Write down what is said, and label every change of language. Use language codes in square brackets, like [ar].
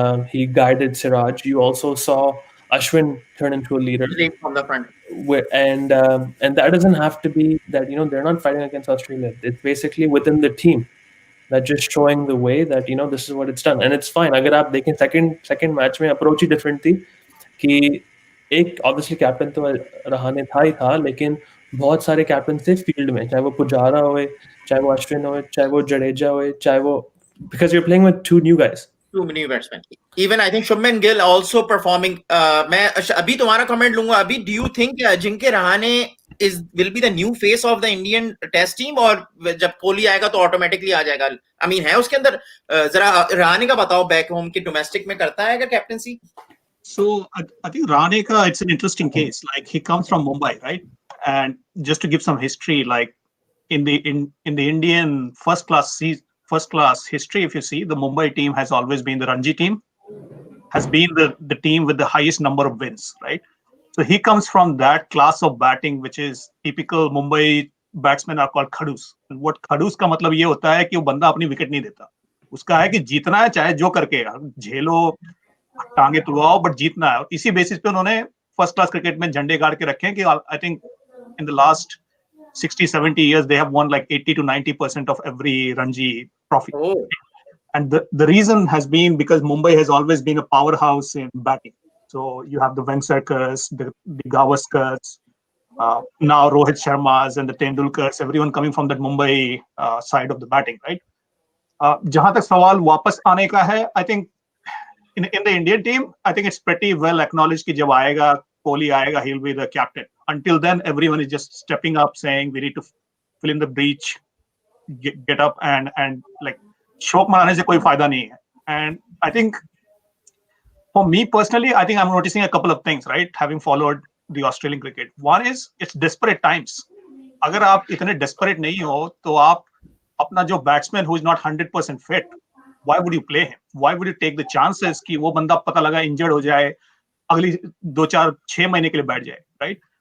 [en] He guided Siraj. You also saw Ashwin turn into a leader. Lead from the front. And that doesn't have to be that they're not fighting against Australia. It's basically within the team that just showing the way that this is what it's done, and it's fine. [hi] अगर आप देखें second match में approach ही different थी कि एक obviously captain तो रहाने था, लेकिन बहुत सारे captain थे field में, चाहे वो पुजारा होए, चाहे वो अश्विन होए, चाहे वो जडेजा होए, चाहे वो, [en] because you're playing with two new guys. Two new batsmen. Even I think Shubman Gill also performing. [hi] मैं अभी तुम्हारा comment लूंगा. [en] अभी do you think Ajinkya Rahane will be the new face of the Indian Test team, [hi] और जब कोहली आएगा तो [en] automatically [hi] आ जाएगा? [en] I mean [hi] है उसके अंदर जरा रहाणे का बताओ, [en] back home [hi] की domestic में करता है क्या captaincy? [en] So I think Rane ka, it's an interesting case. Like, he comes from Mumbai, right? And just to give some history, like in the Indian first class history, if you see, the Mumbai team has always been the Ranji team, has been the team with the highest number of wins, right? So he comes from that class of batting, which is typical Mumbai batsmen are called khadus. And what [hi] khadus का मतलब ये होता है कि वो बंदा अपनी wicket नहीं देता. उसका है कि जीतना है, चाहे जो करके झेलो, टांगे तुड़वाओ, बट जीतना है. और इसी बेसिस पे उन्होंने फर्स्ट क्लास क्रिकेट में झंडे गाड़ के रखे हैं कि [en] I think in the last 60-70 years they have won like 80 to 90% of every Ranji trophy. Oh. And the reason has been because Mumbai has always been a powerhouse in batting. So you have the Vengsarkars, the Gavaskars, now Rohit Sharmas and the Tendulkars, everyone coming from that Mumbai side of the batting, right? [hi] जहां तक सवाल वापस आने का है, [en] I think in the Indian team, I think it's pretty well acknowledged [hi] कि जब आएगा Kohli आएगा, [en] he'll be the captain. Until then, everyone is just stepping up, saying we need to fill in the breach, get up and like [hi] शोक मनाने से कोई फायदा नहीं है. [en] And I think for me personally, I think I'm noticing a couple of things, right? Having followed the Australian cricket, one is it's desperate times. [hi] अगर आप इतने desperate नहीं हो, तो आप अपना जो batsman [en] who is not 100% fit, why would you play him? Why would you take the chances [hi] कि वो बंदा पता लगा injured हो जाए, अगली 2-4-6 महीने के लिए बैठ जाए, right?